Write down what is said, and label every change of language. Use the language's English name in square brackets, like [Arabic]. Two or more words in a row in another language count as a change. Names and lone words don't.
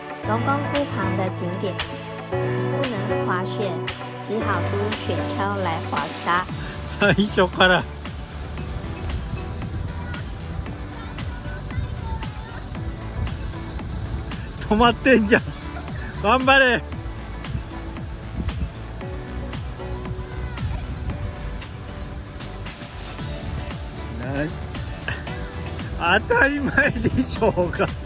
[Chinese] 龙宫湖旁的景点，不能滑雪，只好租雪橇来滑沙。 [Japanese] 最初から止まってんじゃん。頑張れ。当たり前でしょうが。